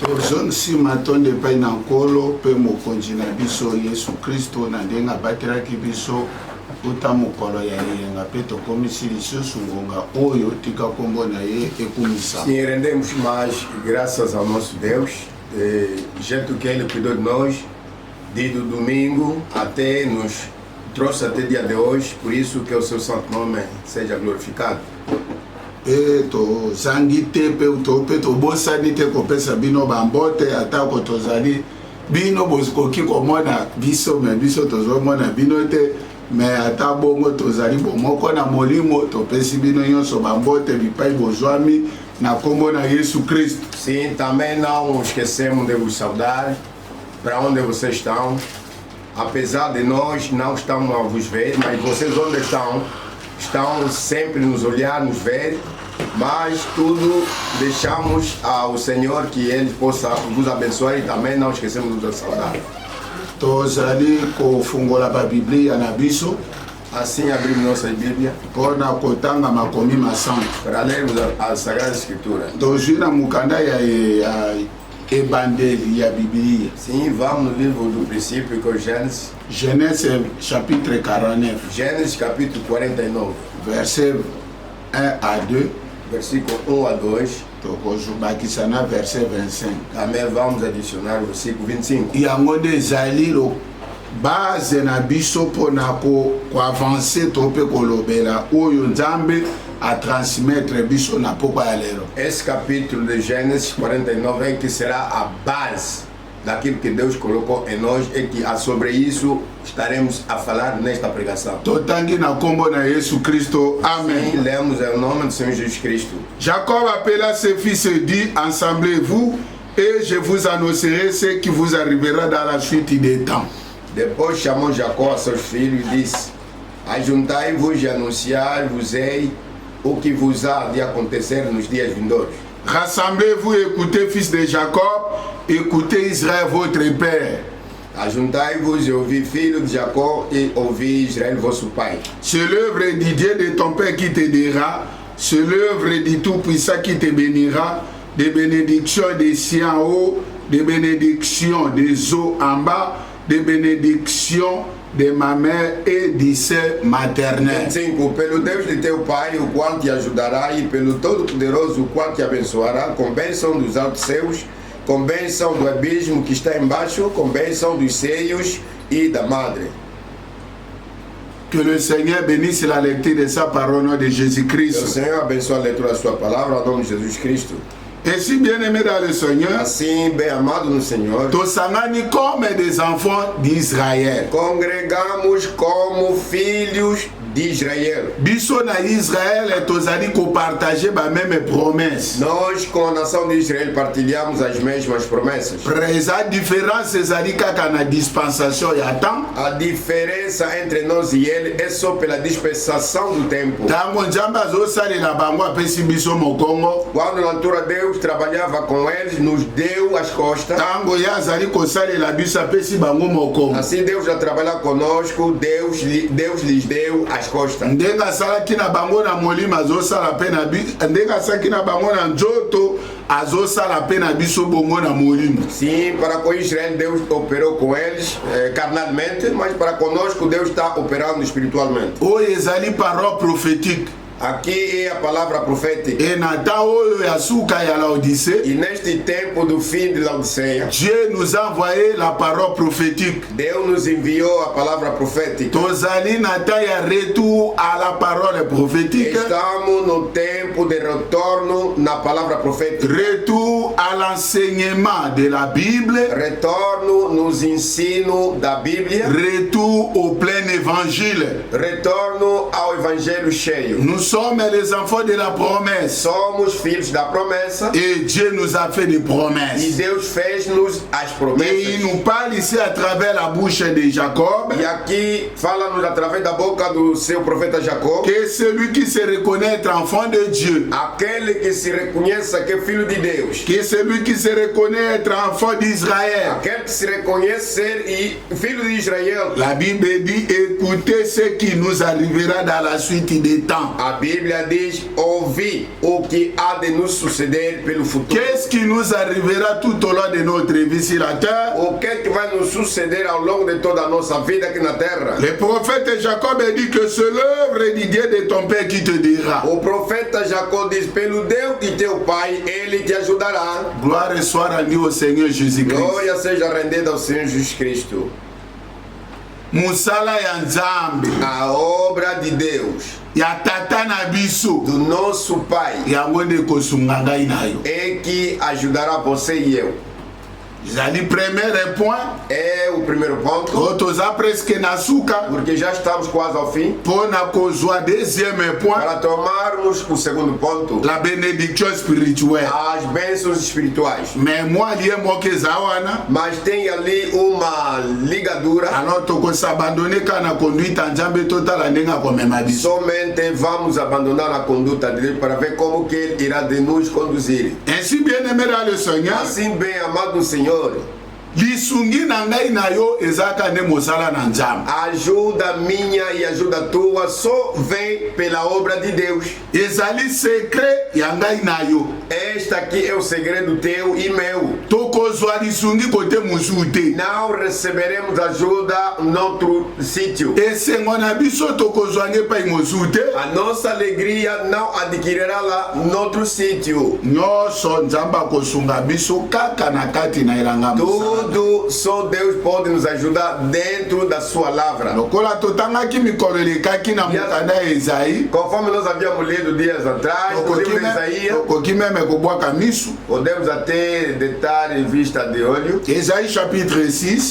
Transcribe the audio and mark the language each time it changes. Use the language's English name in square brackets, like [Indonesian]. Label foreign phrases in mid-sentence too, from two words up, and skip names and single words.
[Lingala] Tozon si matonde pa na nkolo pe mokonzi na biso Yesu Kristo na ndenga bateraki biso uta mokolo ya yenga pe tokomisi lisusu ngonga oyo tika kombo na ye ekumisa. [Portuguese] Sim, rendemos mais graças ao nosso Deus, do jeito que Ele cuidou de nós, desde o domingo até nos trouxe até o dia de hoje, por isso que o seu santo nome seja glorificado. [Lingala] E to zangi te pe to bosani te kopesa bino bambote atako tozali bino boskoki komona biso me biso tozomona bino te me ata bongo tozali bomoko na molimo topesi bino nyonso bambote bipai bozwami na kombo na Yesu Cristo. [Portuguese] Sim, também não esquecemos de vos saudar para onde vocês estão. Apesar de nós não estamos a vos ver, mas vocês onde estão sempre nos olhar, nos ver, mas tudo deixamos ao Senhor que Ele possa vos abençoar e também não esquecemos de vos saudar. [Lingala] Tozali kofungola ba Biblia na biso. [Portuguese] Assim abrimos nossa Bíblia [Lingala] Pona kotanga makomi masanta [Portuguese] para lermos a Sagrada Escritura. [Lingala] Tozwina mukanda ya ebandeli ya Biblia. [Portuguese] Sim, vamos no livro do princípio que é Gênesis. [French] Genèse chapitre 49. [Portuguese] Gênesis capítulo 49. [French] Verset 1 à 2. [Portuguese] Versículo 1 a 2. [Lingala] Tokozubakisa na verset 25. [Portuguese] Também vamos adicionar o versículo 25. [Lingala] Yango nde ezali lo base na biso mpona koavanse to mpe kolobela oyo nzambe atransmettre biso na pokwa ya lelo. [Portuguese] Esse capítulo de Gênesis 49 é que será a base daquilo que Deus colocou em nós e que sobre isso estaremos a falar nesta pregação. [Lingala] Totangi na kombo na Yesu Kristo. Amen. [Portuguese] Sim, lemos em nome do Senhor Jesus Cristo. [French] Jacob appela ses fils et dit, assemblez-vous et je vous annoncerai ce qui vous arrivera dans la suite des temps. [Portuguese] Depois chamou Jacó a seus filhos e disse: ajuntai-vos e anunciar-vos-ei o que vos há de acontecer nos dias vindouros. [French] Rassemblez-vous et écoutez, fils de Jacob, écoutez Israël votre père. [Portuguese] Ajuntai-vos e ouvi, filho de Jacó, et ouvi Israël vosso pai. [French] C'est l'œuvre du Dieu de ton père qui t'aidera, c'est l'œuvre du Tout-Puissant qui te bénira, des bénédictions des cieux en haut, des bénédictions des eaux en bas, des bénédictions de ma mère et de ses maternelles. 25. [Portuguese] Pelo Deus de teu pai, o qual te ajudará, e pelo Todo-Poderoso, o qual te abençoará, com bênção dos altos céus, com bênção do abismo que está embaixo, com bênção dos seios e da madre. [French] Que le Seigneur bénisse la lecture de sa parole au nom de [Portuguese] Que o [French] Jésus-Christ. [Portuguese] Senhor abençoe a leitura da sua palavra, ao nome de Jesus Cristo. [French] Et si bien aimé dans le Seigneur, [Portuguese] Assim, bem amado no Senhor, [French] tosangani comme des enfants d'Israël. [Portuguese] congregamos como filhos de Israel. [Lingala] Biso na Israël tozali kopartager ba [French] même promesse. [Portuguese] Nós, com a nação de Israel, partilhamos as mesmas promessas. [Lingala] Presa différence ezali kaka na dispensation ya temps. [Portuguese] A diferença entre nós e ele é só pela dispensação do tempo. [Lingala] Tango nzambe azosalela bango apesi biso mokongo. [Portuguese] Quando na altura Deus trabalhava com eles, nos deu as costas. [Lingala] Tango ye azali kosalela biso apesi bango mokongo. [Portuguese] Assim Deus já trabalha conosco, Deus lhes deu as costas. [Lingala] Ndenge asalaki na bango na molimo azosala mpe na biso, ndenge asalaki na bango na nzoto azosala mpe na biso bongo na molimo. [Portuguese] Sim, para com Israel Deus operou com eles carnalmente, mas para conosco Deus está operando espiritualmente. [Lingala] Oyo ezali [French] parole prophétique. [Portuguese] Aqui é a palavra profética. [Lingala] E na temps oyo ya suka ya Laodicée, [Portuguese] E neste tempo do fim de Laodiceia, [French] Dieu nous a envoyé la parole prophétique. [Portuguese] Deus nos enviou a palavra profética. [Lingala] Tozali na [French] temps ya retour à la parole prophétique. [Portuguese] Estamos no tempo de retorno na palavra profética. [French] Retour à l'enseignement de la Bible. [Portuguese] Retorno nos ensinos da Bíblia. [French] Retour au plein évangile. [Portuguese] Retorno ao evangelho cheio. [French] Nous sommes les enfants de la promesse. [Portuguese] Somos filhos da promessa. [French] Et Dieu nous a fait des [Portuguese] E [French] promesses. [Portuguese] Deus fez-nos as [French] Et il [Portuguese] promessas. [French] nous parle ici à travers la bouche de Jacob [Portuguese] E aqui fala-nos através da boca do seu profeta Jacó. [French] que celui qui se reconnaît être enfant de Dieu, [Portuguese] Aquele que se reconheça que é filho de Deus. [French] que celui qui se reconnaît être enfant d'Israël. [Portuguese] Aquele que se reconhece ser filho de Israel. [French] La Bible dit écoutez ce qui nous arrivera dans la suite des temps. [Portuguese] Bíblia diz: ouvi o que há de nos suceder pelo futuro. [French] Qu'est-ce qui nous arrivera tout au long de notre vie sur la terre? [Portuguese] O que é que vai nos suceder ao longo de toda a nossa vida aqui na terra? [French] Le prophète Jacob dit que c'est l'œuvre du Dieu de ton père qui te dira. [Portuguese] O profeta Jacó diz: pelo Deus de teu pai, ele te ajudará. [French] Gloire soit rendue au Seigneur Jésus-Christ. [Portuguese] Glória seja rendida ao Senhor Jesus Cristo. [Lingala] Musala ya Nzambe, [Portuguese] A obra de Deus, [Lingala] ya tata na biso, [Portuguese] do nosso pai, [Lingala] yango nde kosunga ngai na yo. [Portuguese] é que ajudará você e eu. [Lingala] Ezali [French] premier point, [Portuguese] É o primeiro ponto, [Lingala] oyo toza presque na suka, [Portuguese] porque já estamos quase ao fim. [Lingala] mpo na kozwa [French] deuxième point, [Portuguese] Para tomarmos o segundo ponto, [French] la bénédiction spirituelle. [Portuguese] as bênçãos espirituais. [French] Mais moi lié [Lingala] moko eza wana, [Portuguese] Mas tem ali uma ligadura. [Lingala] alors tokosabandone kaka na conduite ya Nzambe totala ndenge akomema biso. [Portuguese] Somente vamos abandonar a conduta de Deus para ver como que Ele irá de nos conduzir. [French] Ainsi bien aimé dans le Seigneur, [Portuguese] Assim bem, amado Senhor, [Lingala] lisungi na ngai na yo ezaka nde mosala na Nzambe. [Portuguese] ajuda minha e ajuda tua só vem pela obra de Deus. [Lingala] Ezali secret ya ngai na yo. [Portuguese] Este aqui é o segredo teu e meu. [Lingala] Tokozwa lisungi kote mosusu te. [Portuguese] Não receberemos ajuda noutro sítio. [Lingala] Esengo na biso tokozwa nge epai mosusu te. [Portuguese] A nossa alegria não adquirirá lá noutro sítio. [Lingala] Nyonso Nzambe akosunga biso kaka na kati na elanga mosala. [Portuguese] Tudo só Deus pode nos ajudar dentro da sua lavra. [Lingala] Lokola totangaki mikolo elekaki na mokanda ya Ezaïe, [Portuguese] Conforme nós havíamos lido dias atrás, no livro de Isaías, [Lingala] tokoki meme kobwaka misu. [Portuguese] podemos até detalhe em vista de olho. [French] Ezaïe chapitre 6,